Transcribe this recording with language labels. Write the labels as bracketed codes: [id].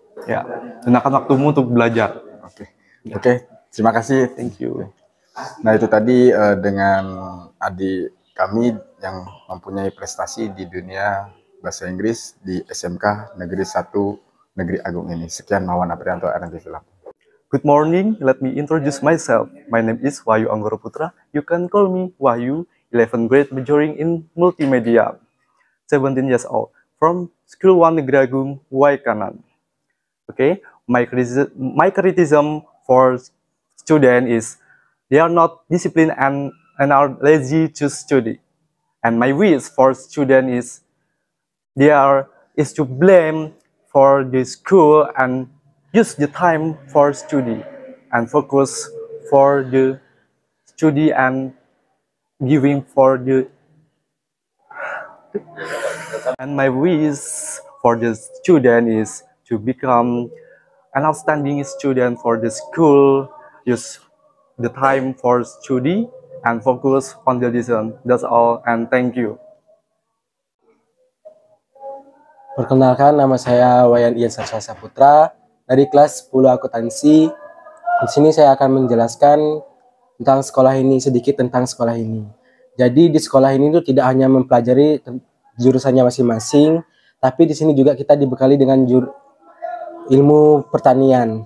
[id] Ya, gunakan waktumu untuk belajar. Oke, terima kasih. [en] Thank you. [id] Nah, itu tadi dengan adik kami yang mempunyai prestasi di dunia bahasa Inggris di SMK Negeri 1 Negeri Agung ini. Sekian, Mawan Aprianto, RNTV Lampung. [en] Good morning, let me introduce myself. My name is Wahyu Anggoro Putra. You can call me Wahyu, 11th grade majoring in multimedia, 17 years old, from School 1 Negeri Agung, Waikanan. Okay, my criticism for students is they are not disciplined and are lazy to study. And my wish for students is to blame for the school and use the time for study and focus for the study and giving for the. And my wish for the student is to become an outstanding student for the school. Use the time for study and focus on the lesson. That's all, and thank you. [id] Perkenalkan, nama saya Wayan Ian Saputra dari kelas 10 akuntansi. Di sini saya akan menjelaskan tentang sekolah ini, sedikit tentang sekolah ini. Jadi di sekolah ini tuh tidak hanya mempelajari jurusannya masing-masing, tapi di sini juga kita dibekali dengan ilmu pertanian.